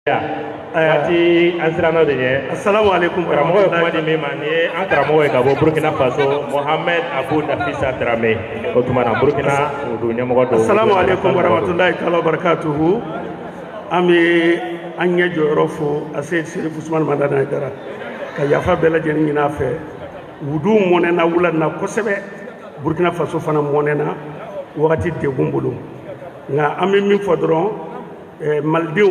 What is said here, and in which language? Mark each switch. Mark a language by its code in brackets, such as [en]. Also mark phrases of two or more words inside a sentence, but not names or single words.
[bm] Waati an siranna de ɲɛ. [ar] السلام عليكم. [bm] Karamɔgɔ ye kuma di min ma nin ye an karamɔgɔ ye ka bɔ Burkina Faso Mohamed Abou Nafisa Dramé o tuma na Burkina o don ɲɛmɔgɔ dɔ. [ar] السلام عليكم ورحمة الله تعالى وبركاته. [bm] An bɛ an ɲɛ jɔyɔrɔ fo a Seyid Serif Usumani Madani Haidara ka yafa bɛɛ lajɛlen ɲini a fɛ. Wudu mɔnɛna wula na kosɛbɛ, Burkina Faso fana mɔnɛna wagati degun bolo, nka an bɛ min fɔ dɔrɔn malidenw